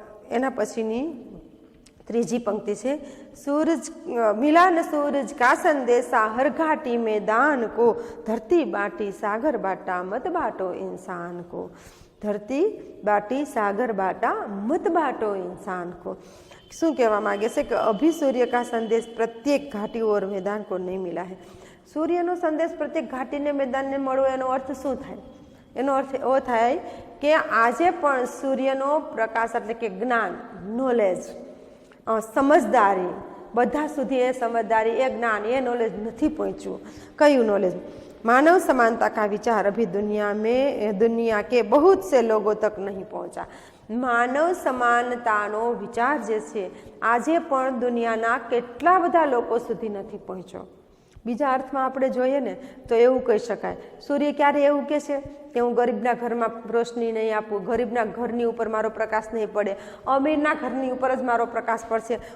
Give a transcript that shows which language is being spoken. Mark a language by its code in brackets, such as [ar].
[gu] એના પછીની ત્રીજી પંક્તિ છે, [hi] सूरज मिला न सूरज का संदेशा, हर घाटी में दान को, धरती बाटी सागर बाटा, मत बाटो इंसान को. धरती बाटी सागर बाटा, मत बाटो इंसान को. [gu] શું કહેવા માગે છે કે [hi] અભી સૂર્ય કા સંદેશ પ્રત્યેક ઘાટી ઓર મેદાન को નહીં મિલા है. [gu] સૂર્યનો સંદેશ પ્રત્યેક ઘાટીને મેદાનને મળવો, એનો અર્થ શું થાય? એનો અર્થ એવો થાય કે આજે પણ સૂર્યનો પ્રકાશ એટલે કે જ્ઞાન, નોલેજ, સમજદારી, બધા સુધી એ સમજદારી, એ જ્ઞાન, એ નોલેજ નથી પહોંચ્યું. કયું નોલેજ? [hi] मानव समानता का विचार अभी दुनिया के बहुत से लोगों तक नहीं पहुंचा. [gu] मानव समानताનો વિચાર જે છે આજે પણ દુનિયાના કેટલા બધા લોકો સુધી નથી પહોંચ્યો. બીજા અર્થમાં આપણે જોઈએ ને તો એવું કહી શકાય, સૂર્ય ક્યારે એવું કહે છે કે હું ગરીબના ઘરમાં રોશની નહીં આપું, ગરીબના ઘરની ઉપર મારો પ્રકાશ નહીં પડે, અમીરના ઘરની ઉપર જ મારો પ્રકાશ પડશે.